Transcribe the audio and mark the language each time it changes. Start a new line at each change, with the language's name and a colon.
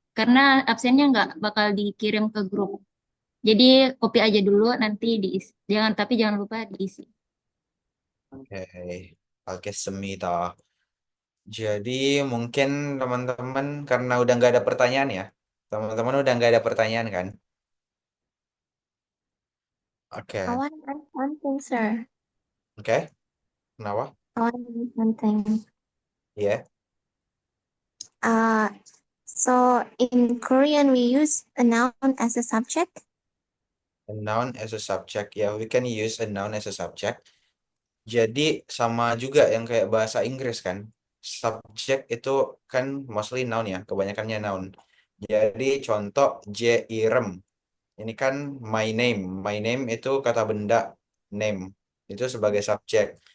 Indonesian: Karena absennya nggak bakal dikirim ke grup. Jadi copy aja dulu, nanti diisi. Jangan lupa diisi. Oke, oke semita. Jadi mungkin teman-teman karena udah nggak ada pertanyaan ya, teman-teman udah nggak ada pertanyaan kan?
English: I Oke, want to add something, sir.
Indonesian: oke, kenapa?
English: I want to add something. Iya, Uh, so in Korean we use a noun as a subject. a noun as a subject. Ya, we can use a noun as a subject.
Indonesian: Jadi sama juga yang kayak bahasa Inggris kan. Subjek itu kan
English: mostly noun
Indonesian: ya, kebanyakannya noun. Jadi contoh J irem. Ini kan
English: my name. My name
Indonesian: itu kata benda name. Itu sebagai subjek.